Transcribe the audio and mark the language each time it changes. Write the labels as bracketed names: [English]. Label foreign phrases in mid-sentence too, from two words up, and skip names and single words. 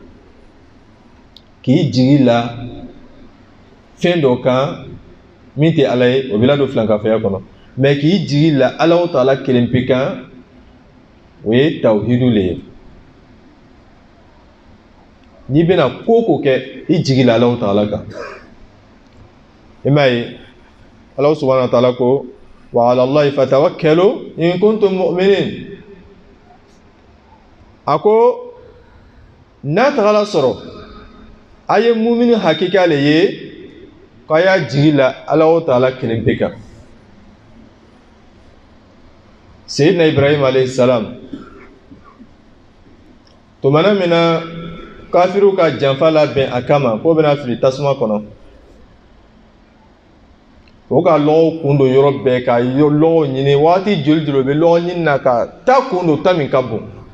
[Bambara] k'i jigi la fɛn dɔ kan min tɛ Ala ye o b'i ladon filankafɛya kɔnɔ mais k'i jigi la Alahu Taala kelen pe kan o ye tawhidu le ye n'i bɛna ko o ko kɛ i jigi la Alahu Taala kan i m'a ye [Arabic] الله سبحانه وتعالى [Bambara] ko [Arabic] وعلى الله فتوكلوا إن كنتم مؤمنين [Bambara] a ko n'a tagala sɔrɔ a ye mumini hakika le ye k'a y'a jigi la Alahu Taala kelen pe kan Seydina Ibrahim [Arabic] عليه السلام [Bambara] tumana min na kafiru ka janfa labɛn a kama k'o bɛna fili tasuma kɔnɔ o ka lɔgɔw kun don yɔrɔ bɛɛ ka lɔgɔw ɲini waati joli joli o bɛ lɔgɔ ɲini na ka taa kun don ta min ka bon